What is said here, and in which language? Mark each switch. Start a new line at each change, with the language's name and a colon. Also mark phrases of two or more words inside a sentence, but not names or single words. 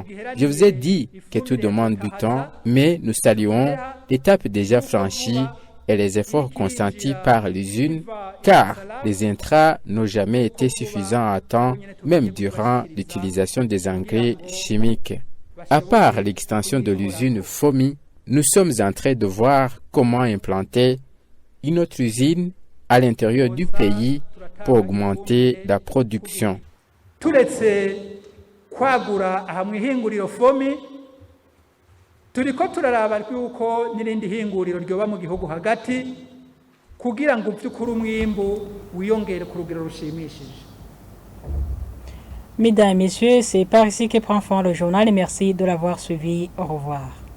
French: Je vous ai dit que tout demande du temps, mais nous saluons l'étape déjà franchie et les efforts consentis par l'usine, car les intrants n'ont jamais été suffisants à temps, même durant l'utilisation des engrais chimiques. À part l'extension de l'usine Fomi, nous sommes en train de voir comment implanter une autre usine à l'intérieur du pays pour augmenter la production.
Rundi: Turetse kwagura aha mwihinguriro Fomi turiko turaraba yuko n'irindi hinguriro ryoba mu gihugu hagati kugira ngo by'ukuri umwimbu wiyongere ku rugero rushimishije.
French: Mesdames et messieurs, c'est par ici que prend fin le journal et merci de l'avoir suivi. Au revoir.